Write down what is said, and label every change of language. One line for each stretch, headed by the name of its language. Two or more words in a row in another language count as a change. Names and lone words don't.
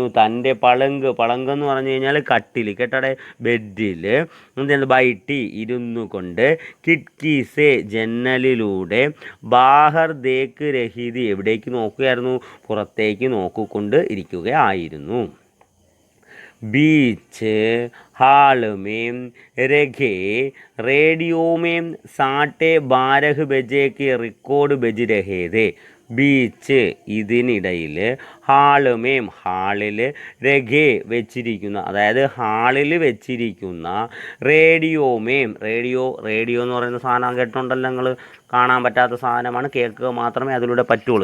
Malayalam: തൻ്റെ പളങ്ക് എന്ന് പറഞ്ഞു കഴിഞ്ഞാൽ കട്ടിൽ, കേട്ടടെ, ബെഡിൽ എന്ത് ബൈട്ടി ഇരുന്നു കൊണ്ട്,
Hindi: खिड़की से
Malayalam: ജന്നലിലൂടെ,
Hindi: बाहर देख रही थी
Malayalam: എവിടേക്ക് നോക്കുകയായിരുന്നു? പുറത്തേക്ക് നോക്കിക്കൊണ്ട് ഇരിക്കുകയായിരുന്നു.
Hindi: बीच हाल में रखे रेडियो में 12:30 बजे के रिकॉर्ड बज रहे थे.
Malayalam: ബീച്ച് ഇതിനിടയിൽ, ഹാളുമേം ഹാളിൽ, രഘേ വെച്ചിരിക്കുന്ന, അതായത് ഹാളിൽ വെച്ചിരിക്കുന്ന, റേഡിയോമേം റേഡിയോ എന്ന് പറയുന്ന സാധനം കേട്ടിട്ടുണ്ടല്ലോ നിങ്ങൾ. കാണാൻ പറ്റാത്ത സാധനമാണ്, കേൾക്കുക മാത്രമേ അതിലൂടെ പറ്റുള്ളൂ.